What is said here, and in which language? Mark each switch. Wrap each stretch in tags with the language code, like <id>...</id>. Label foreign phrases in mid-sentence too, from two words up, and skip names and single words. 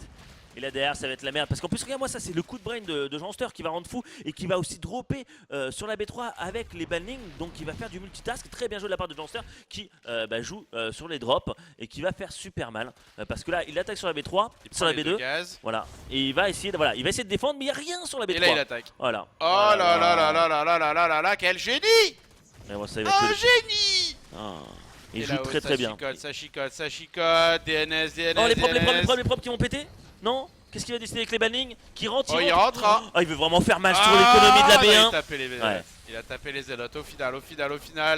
<fr>Et là derrière, ça va être la merde. Parce qu'en plus, regarde-moi, ça, c'est le coup de brain de Janster qui va rendre fou et qui va aussi dropper sur la B3 avec les bannings. Donc, il va faire du multitask. Très bien joué de la part de Janster qui joue sur les drops et qui va faire super mal. Parce que là, il attaque sur la B3, Il sur prend la les deux B2. gaz. Voilà. Et il va essayer de défendre, mais il n'y a rien sur la B3. Et là, il attaque. Voilà. Oh là là là là là là là là là là, quel génie! Et bon, ça, il va Un tuer génie! Ah. Il Et joue là-haut, très très bien. Ça chicote, ça chicote. DNS, DNS, Oh, DNS. les propres qui vont péter. Non. Qu'est-ce qu'il va décider avec les bannings? Qui rentre, Oh, il rentre, hein. Ah, il veut vraiment faire mal sur l'économie de la Il a B1. tapé les Ouais. Il a tapé les zélotes au final.</fr>